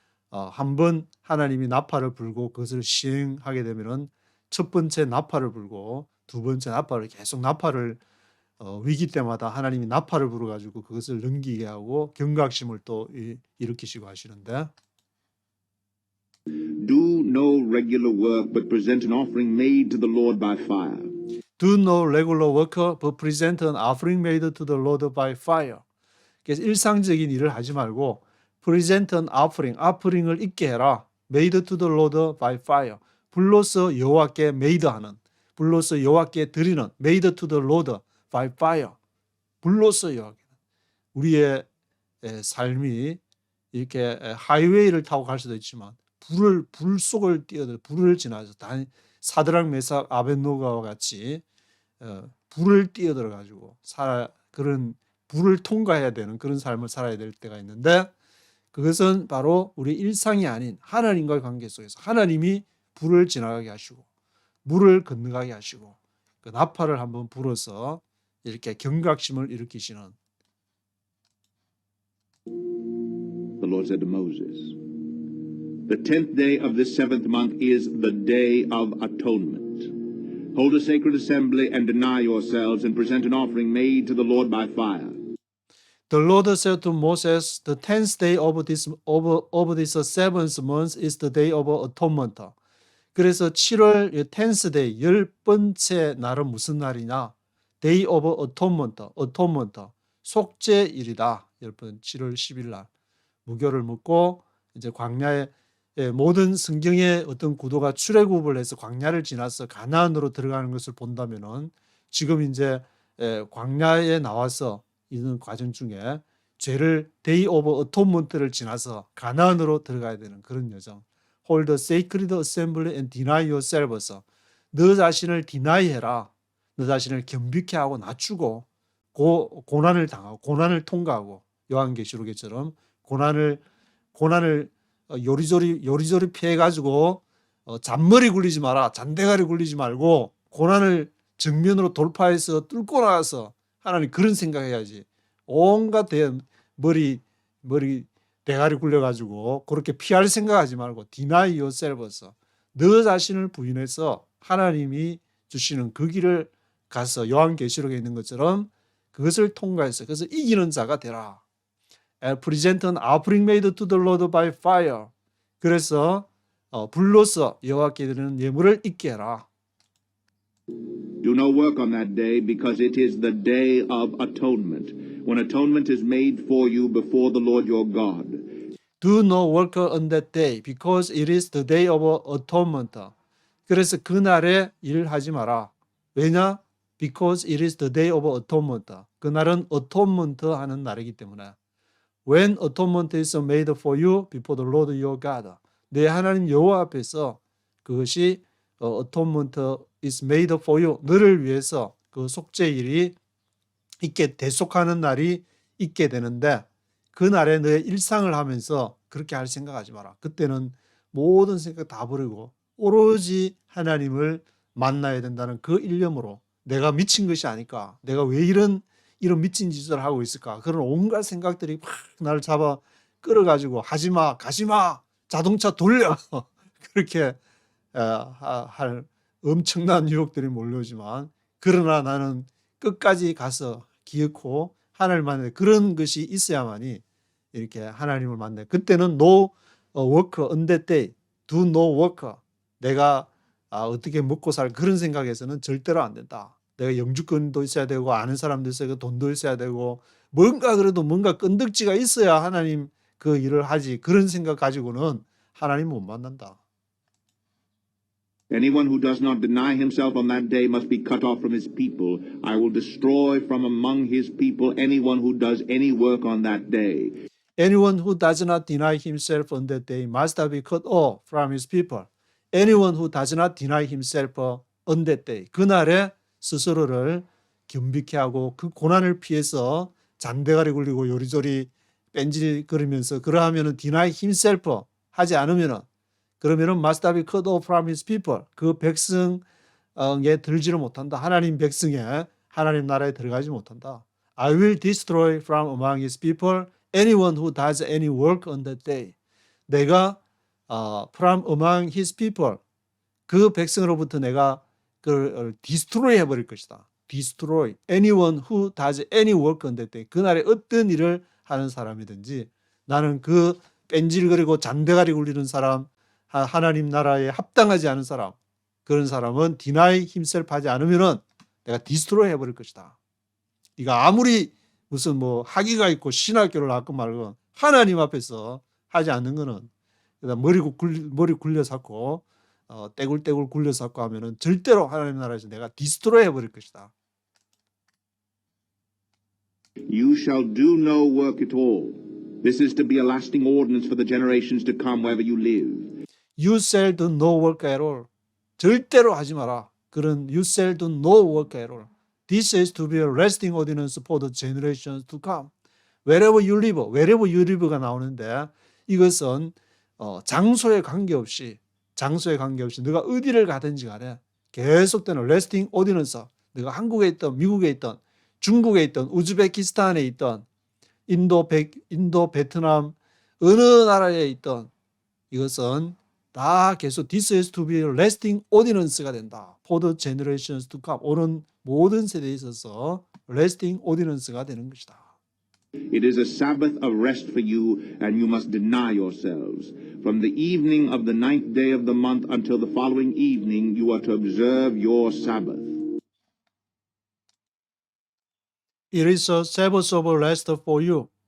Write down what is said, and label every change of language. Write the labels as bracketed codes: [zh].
[ko] 한번 하나님이 나팔을 불고 그것을 시행하게 되면은 첫 번째 나팔을 불고 두 번째 나팔을 계속 나팔을 위기 때마다 하나님이 나팔을 불어 가지고 그것을 넘기게 하고 경각심을 또 일으키시고 하시는데, [en] Do no regular work, but present an offering made to the Lord by fire. Do no regular work, but present an offering made to the Lord by fire. [ko] 그래서 일상적인 일을 하지 말고 [en] present an offering [ko] 을 있게 해라. [en] made to the Lord by fire. [ko] 불로서 여호와께 made 하는, 불로서 여호와께 드리는, [en] made to the Lord by fire. [ko] 불로서 여호와께. 우리의 삶이 이렇게 하이웨이를 타고 갈 수도 있지만 불 속을 뛰어들, 불을 지나서 사드락 메삭 아벳노가와 같이 불을 뛰어들어 가지고 그런 불을 통과해야 되는 그런 삶을 살아야 될 때가 있는데 그것은 바로 우리 일상이 아닌 하나님과의 관계 속에서 하나님이 불을 지나가게 하시고 물을 건너가게 하시고 그 나팔을 한번 불어서 이렇게 경각심을 일으키시는 [en] The Lord said to Moses, "The 10th day of this 7th month is the day of atonement. Hold a sacred assembly and deny yourselves and present an offering made to the Lord by fire." The Lord said to Moses, "The 10th day of this 7th month is the day of atonement." [ko] 그래서 7월 [en] 10th day, [ko] 10번째 날은 무슨 날이냐? [en] Day of atonement, [ko] 속죄일이다. 7월 10일 날. 무교를 묻고 이제 광야에 모든 성경의 어떤 구도가 출애굽을 해서 광야를 지나서 가나안으로 들어가는 것을 본다면은 지금 이제 광야에 나와서 있는 과정 중에 죄를 [en] Day of Atonement [ko] 를 지나서 가나안으로 들어가야 되는 그런 여정. [en] Hold a sacred assembly and deny yourselves. [ko] 너 자신을 디나이해라. 너 자신을 겸비케 하고 낮추고 고난을 당하고 고난을 통과하고 요한계시록에처럼 고난을 요리조리 피해가지고 잔머리 굴리지 마라. 잔대가리 굴리지 말고 고난을 정면으로 돌파해서 뚫고 나가서 하나님 그런 생각해야지. 온갖 머리 대가리 굴려가지고 그렇게 피할 생각하지 말고 [en] deny yourselves. [ko] 너 자신을 부인해서 하나님이 주시는 그 길을 가서 요한계시록에 있는 것처럼 그것을 통과해서 그래서 이기는 자가 되라. [en] Present an offering made to the Lord by fire. [ko] 그래서 불로서 여호와께 드리는 예물을 있게 해라. [en] Do no work on that day, because it is the day of atonement, when atonement is made for you before the Lord your God. Do no work on that day, because it is the day of atonement. [ko] 그래서 그날에 일하지 마라. 왜냐? [en] Because it is the day of atonement. [ko] 그날은 atonement 하는 날이기 때문에. [en] When atonement is made for you before the Lord your God. [ko] 내 하나님 여호와 앞에서 그것이 [en] atonement is made for you. [ko] 너를 위해서 그 속죄일이 있게 대속하는 날이 있게 되는데 그 날에 너의 일상을 하면서 그렇게 할 생각하지 마라. 그때는 모든 생각 다 버리고 오로지 하나님을 만나야 된다는 그 일념으로 내가 미친 것이 아닐까? 내가 왜 이런 미친 짓을 하고 있을까? 그런 온갖 생각들이 막 나를 잡아 끌어가지고 하지마, 가지마, 자동차 돌려 그렇게 할 엄청난 유혹들이 몰려오지만 그러나 나는 끝까지 가서 기어코 하나님을 만나 그런 것이 있어야만이 이렇게 하나님을 만나. 그때는 [en] no work on that day, do no work. [ko] 내가 어떻게 먹고 살 그런 생각에서는 절대로 안 된다. 내가 영주권도 있어야 되고 아는 사람도 있어야 되고 돈도 있어야 되고 뭔가 그래도 뭔가 끈덕지가 있어야 하나님 그 일을 하지. 그런 생각 가지고는 하나님 못 만난다. [en] Anyone who does not deny himself on that day must be cut off from his people. I will destroy from among his people anyone who does any work on that day. Anyone who does not deny himself on that day must be cut off from his people. Anyone who does not deny himself on that day. [ko] 그날에 스스로를 겸비케 하고 그 고난을 피해서 잔대가리 굴리고 요리조리 뺀질거리면서 그러하면은 [en] deny himself [ko] 하지 않으면은 그러면은 [en] must be cut off from his people. [ko] 그 백성에 들지를 못한다. 하나님 백성에 하나님 나라에 들어가지 못한다. [en] I will destroy from among his people anyone who does any work on that day. [ko] 내가 [en] from among his people [ko] 그 백성으로부터 내가 그걸 destroy 해버릴 것이다. [en] destroy anyone who does any work on that day. [ko] 그날에 어떤 일을 하는 사람이든지 나는 그 뺀질거리고 잔대가리 굴리는 사람 하나님 나라에 합당하지 않은 사람 그런 사람은 [en] deny himself [ko] 하지 않으면은 내가 destroy 해버릴 것이다. 네가 아무리 무슨 뭐 학위가 있고 신학교를 나왔고 말고 하나님 앞에서 하지 않는 거는 머리 굴려 삭고 떼굴떼굴 굴려 삭고 하면은 절대로 하나님 나라에서 내가 destroy 해버릴 것이다. [en] You shall do no work at all. This is to be a lasting ordinance for the generations to come wherever you live. You shall do no work at all. [ko] 절대로 하지 마라. 그런 [en] you shall do no work at all. This is to be a lasting ordinance for the generations to come. Wherever you live [ko] 가 나오는데 이것은 장소에 관계없이 네가 어디를 가든지 간에 계속되는 [en] lasting ordinance. [ko] 네가 한국에 있던 미국에 있던 중국에 있던 우즈베키스탄에 있던 인도, 베트남 어느 나라에 있던 이것은 다 계속 [en] this is to be a lasting ordinance [ko] 가 된다. [en] For the generations to come. [ko] 오는 모든 세대에 있어서 [en] lasting ordinance [ko] 가 되는 것이다. [en] It is a Sabbath of rest for you, and you must deny yourselves. From the evening of the 9th day of the month until the following evening, you are to observe your Sabbath. It is a Sabbath of rest for you.